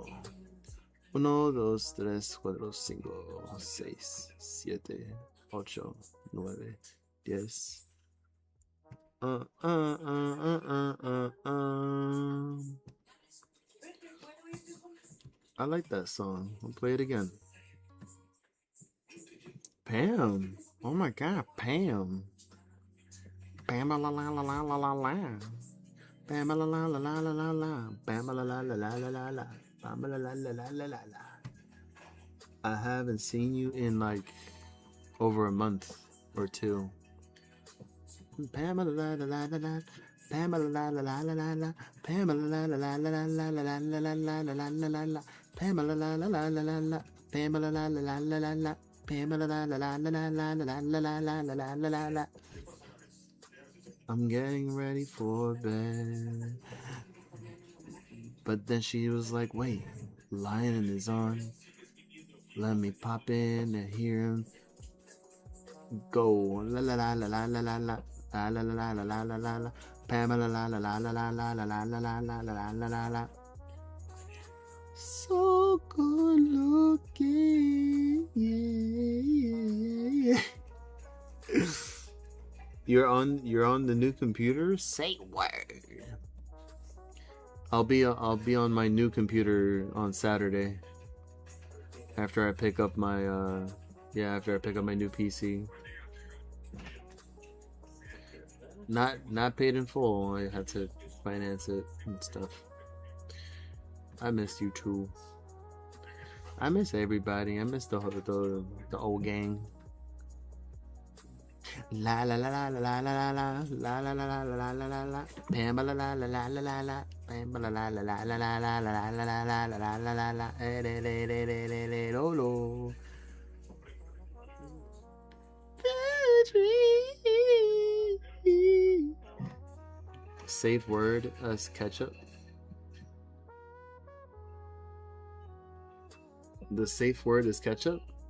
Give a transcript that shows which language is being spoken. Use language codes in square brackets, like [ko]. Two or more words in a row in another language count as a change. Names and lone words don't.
[en] 1, 2, 3, 4, 5, 6, 7, 8, 9, 10. I like that song. I'll play it again. Pam. Oh my god, Pam. Pam la la la la la la la. Pam la la la la la la la. Pam la la la la la la la. Pam la la la la la la la. I haven't seen you in like over a month or two. Pamela la la la la la, Pamela la la la la la la, Pamela la la la la la la la la la la la la la la, Pamela la la la la la la, Pamela la la la la la la, Pamela la la la la la la la la la la la la la la. I'm getting ready for bed, but then she was like, "Wait, Lion is on. Let me pop in and hear him go la la la la la la la la." La la la la la la la la, Pamela la la la la la la la la la la la la la la la. So good looking, yeah. You're on the new computer? Say word. I'll be on my new computer on Saturday. After I pick up my new PC. Not paid in full. I had to finance it and stuff. I miss you too. I miss everybody. I miss the old gang. La la la la la la la la la la la la la la la. Pamela la la la la la la. Pamela la la la la la la la la la la la la la la. Le le le le le le lo lo. Safe word as ketchup. The safe word is ketchup.